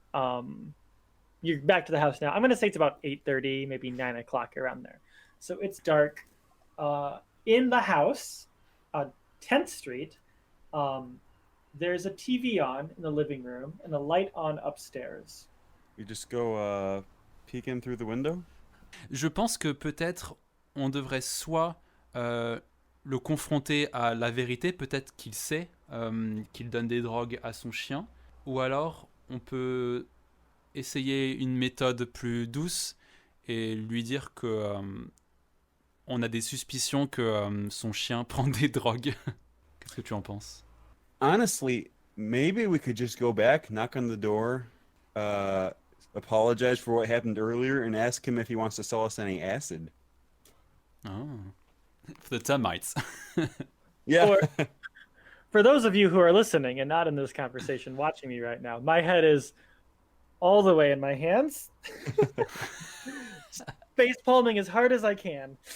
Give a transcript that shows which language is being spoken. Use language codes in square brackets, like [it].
[en] You're back to the house now. I'm gonna say it's about 8:30, maybe 9 o'clock around there. So it's dark. In the house, on 10th Street, there's a TV on in the living room and a light on upstairs. we just go peek in through the window. [fr] Je pense que peut-être on devrait soit le confronter à la vérité, peut-être qu'il sait qu'il donne des drogues à son chien, ou alors on peut essayer une méthode plus douce et lui dire que on a des suspicions que son chien prend des drogues. Qu'est-ce que tu en penses? [en] Honestly, maybe we could just go back, knock on the door, apologize for what happened earlier, and ask him if he wants to sell us any acid. Oh. For the termites. Yeah. Or- For those of you who are listening and not in this conversation, watching me right now, my head is all the way in my hands, face palming as hard as I can.